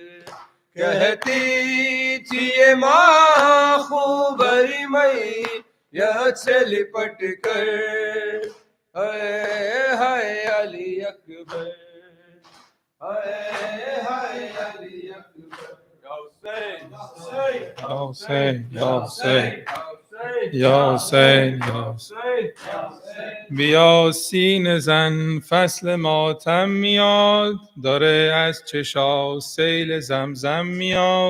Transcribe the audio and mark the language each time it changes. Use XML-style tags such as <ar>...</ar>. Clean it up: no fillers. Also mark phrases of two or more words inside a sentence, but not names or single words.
<ur>کہتی تھی یہ ماں خون بھری میت سے لپٹ کر. ہائے ہائے علی اکبر. ہائے ہائے علی اکبر. یا حسین، یا حسین، یا حسین.</ur> <fa>یا حسین یا بیا سینه زن فصل ماتم میاد، داره از چشا سیل زمزم میاد.</fa>